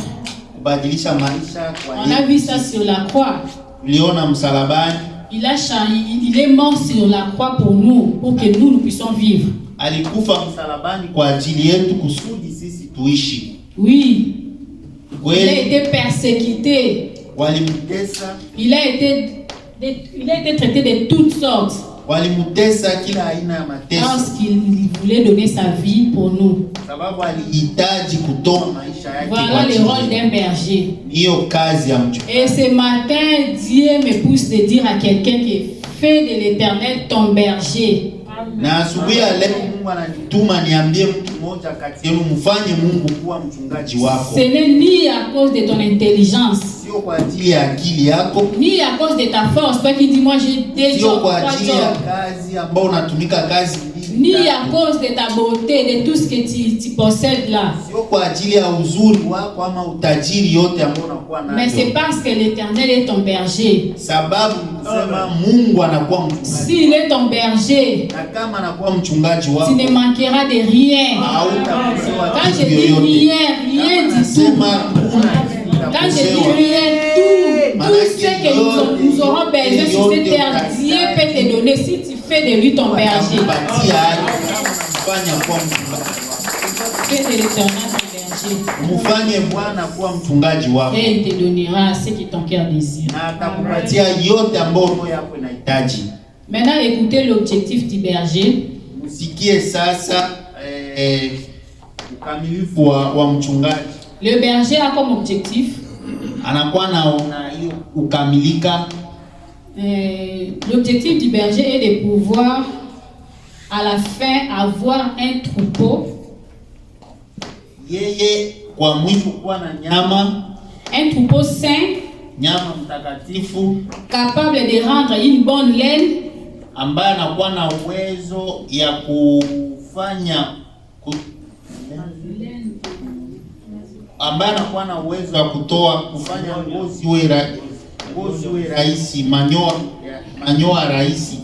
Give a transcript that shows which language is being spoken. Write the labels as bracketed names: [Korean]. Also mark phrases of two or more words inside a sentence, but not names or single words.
[Swahili] kubadilisha maisha kwa [French] On a vu ça sur la croix. [Swahili] Tuliona msalabani. [French] Il a changé, il est mort sur la croix pour nous, pour que nous puissions vivre. [Swahili] Alikufa msalabani kwa ajili yetu kusudi sisi tuishi. [French] Oui. Il a [Swahili] Kweli [French] été persécuté. [Swahili] walimtesa, [French] Il a été traité de toutes sortes [Swahili] walimtesa kila aina ya mateso, [French] parce qu'il voulait donner sa vie pour nous. [Swahili] sababu alihitaji kutoa maisha yake kwa [French] Voilà le [Swahili] ajili [French] rôle d'un berger. [Swahili] hiyo kazi ya mchungaji. [French] Et ce matin, Dieu me pousse de dire à quelqu'un qui fait de l'Éternel ton berger. [Swahili] Na asubuhi ya leo Mungu ananituma niambie mtu mmoja kati yenu mfanye Mungu kuwa mchungaji wako. [French] Ce n'est ni à cause de ton intelligence, [Swahili] Sio kwa ajili ya akili yako, [French] ni à cause de ta force. Toi qui dis moi j'ai des [Swahili] sio [French] jobs, [Swahili] kwa 3 ajili ya [French] jobs. [Swahili] kazi ambao unatumika kazi mbili, [French] Ni à [Swahili] tatu. [French] cause de ta beauté, de tout ce que tu possèdes là. [Swahili] Sio kwa ajili ya uzuri wako ama utajiri yote ambao unakuwa nayo. [French] Mais c'est parce que l'Éternel est ton berger. [Swahili] Sababu kusema Mungu anakuwa mchungaji. [French] S'il est ton berger, [Swahili] Na kama anakuwa mchungaji wako, [French] tu ne manqueras de rien. [Swahili] hautakosewa [French] Quand je [Swahili] kitu [French] dis [Swahili] yoyote. [French] rien, rien du tout. [Swahili] Sema hakuna kitu [French] Quand je dis [Swahili] utakosewa. [French] rien, tout ce que nous aurons besoin sur cette terre, Dieu peut te donner si tu fais de lui ton berger. [Swahili] Atakupatia hayo kama unamfanya kuwa mchungaji wako. [French] Fais de l'Éternel ton berger. [Swahili] Mfanye Bwana kuwa mchungaji wako. [French] Et il te donnera ce que ton cœur désire. [Swahili] Na atakupatia yote ambayo roho yako inahitaji. [French] Maintenant, écoutez l'objectif du berger. [Swahili] Msikie sasa ukamilifu wa mchungaji. [French] Le berger a comme objectif [Swahili] Anakuwa na hiyo kukamilika. [French] l'objectif du berger est de pouvoir à la fin avoir un troupeau, [Swahili] Yeye kwa mwisho kuwa na [French] un troupeau sain, [Swahili] nyama mtakatifu [French] capable de rendre une bonne laine, [Swahili] ambaye anakuwa na uwezo ya kufanya ambaye anakuwa na uwezo wa kufanya ngozi iwe rahisi, manyoa rahisi,